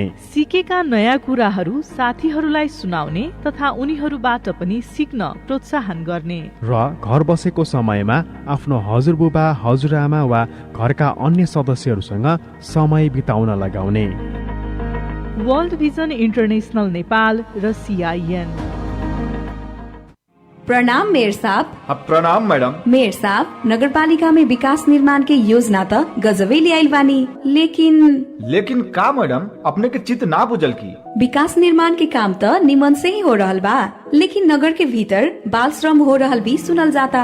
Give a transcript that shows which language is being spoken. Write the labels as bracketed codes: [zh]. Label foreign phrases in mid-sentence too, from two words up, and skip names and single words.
[ne] सिकेका नयाँ कुराहरू साथीहरूलाई सुनाउने तथा उनीहरूबाट पनि सिक्न प्रोत्साहन गर्ने र घर बसेको समयमा आफ्नो हजुरबुबा हजुरआमा वा घरका अन्य सदस्यहरूसँग समय बिताउन लगाउने। वर्ल्ड भिजन इन्टरनेशनल नेपाल र CIN। [bho] प्रणाम मेयर साहब। प्रणाम मैडम। मेयर साहब, नगरपालिका में विकास निर्माण के योजना त गजबे लियाइल बानी, लेकिन का मैडम अपने के चित्त ना बुझल की? विकास निर्माण के काम त निमन से ही हो रहल बा, लेकिन नगर के भीतर बाल श्रम हो रहल भी सुनल जाता।